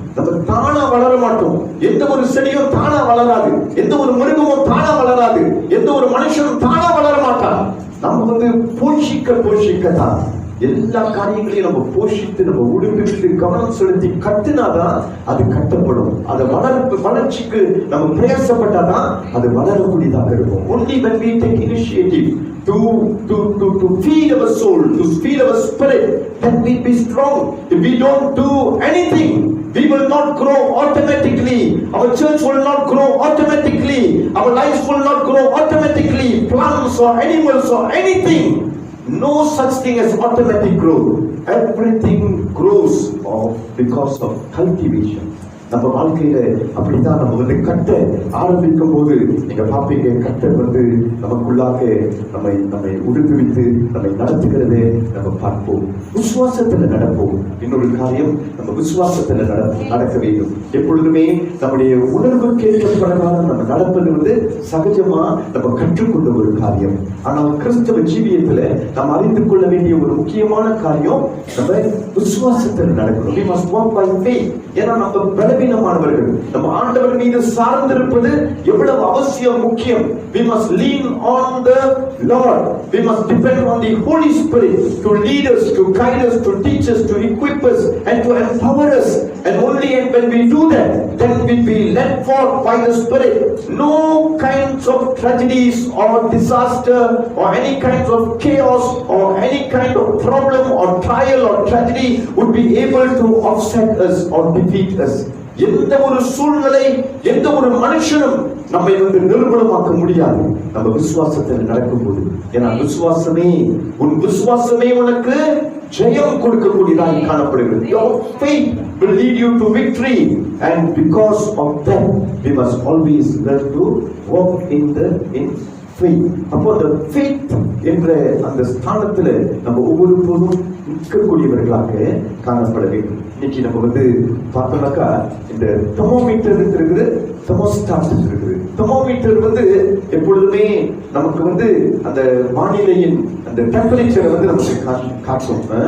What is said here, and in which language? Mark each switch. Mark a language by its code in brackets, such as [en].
[ta] நம்ம தானா வளர மாட்டோம். எந்த ஒரு செடியும் தானா வளராது, எந்த ஒரு மிருகமும் தானா வளராது, எந்த ஒரு மனுஷனும் தானா வளர மாட்டான். நம்ம போஷிக்கத்தான் எல்லா காரியங்களையும் நம்ம போஷித்து நம்ம உடுப்பிட்டு கவனம் செலுத்தி கட்டினாதான் அது கட்டப்படும். அது வளர்ச்சிக்கு நம்ம பிரயாசப்பட்டாதான் அது வளரக்கூடியதாக இருக்கும். [en] Only when we take initiative to feed our soul, to feed our spirit, then we be strong. If we don't do anything, we will not grow automatically. Our church will not grow automatically. Our lives will not grow automatically. Plants or animals or anything. No such thing as automatic growth. Everything grows because of cultivation. [ta] நம்ம வாழ்க்கையில அப்படிதான் நம்ம கட்ட ஆரம்பிக்கும் போது நீங்க பாப்பீங்க, கட்ட நமக்குள்ளாக நம்மை உடுப்பிவித்து நம்மை நடத்துகிறதே நம்ம பார்ப்போம். விசுவாசத்துல நடப்போம். இன்னொரு காரியம், நம்ம விசுவாசத்துல நடக்க வேண்டும். எப்பொழுதுமே நம்முடைய உணர்வுக்கு ஏற்ற பிரகாரம் நம்ம நடப்பது சகஜமா நம்ம கற்றுக்கொண்ட ஒரு காரியம். ஆனால் கிறிஸ்தவ ஜீவியத்துல நாம் அறிந்து கொள்ள வேண்டிய ஒரு முக்கியமான காரியம், நம்ம விசுவாசத்துல நடக்கணும். [en] We must walk by faith. [ta] ஏன்னா நம்ம பலவீனமானவர்கள், நம்ம ஆண்டவர் மீது சார்ந்திருப்பது எவ்வளவு அவசியம், முக்கியம். [en] We must lean on the Lord. We must depend on the Holy Spirit to lead us, to guide us, to teach us, to equip us and to empower us. And only when we do that, then we'll be led forth by the Spirit. No kinds of tragedies or disaster or any kinds of chaos or any kind of problem or trial or tragedy would be able to offset us or defeat us. [ta] எந்த ஒரு சூழ்நிலை, எந்த ஒரு மனுஷனும் நம்மை நிர்மூலமாக்க முடியாது நம்ம விசுவாசத்தில் நடக்கும்போது. ஏன்னா உன் விசுவாசமே உனக்கு ஜெயம் கொடுக்கக்கூடியதாக காணப்படுகிறது. [en] Your faith will lead you to victory, and because of that we must always learn to walk in faith. [ta] அப்போ அந்த faith என்ற அந்த ஸ்தானத்துல நம்ம ஒவ்வொரு போதும் நிற்கக்கூடியவர்களாக காணப்பட வேண்டும். இன்னைக்கு நம்ம பார்த்தோம்னாக்கா இந்த தெர்மோமீட்டர் இருக்குது, தெர்மோஸ்டாட் இருக்குது. தெர்மோமீட்டர் எப்பொழுதுமே நமக்கு அந்த வானிலையின் அந்த டெம்பரேச்சரை நமக்கு காட்டும்.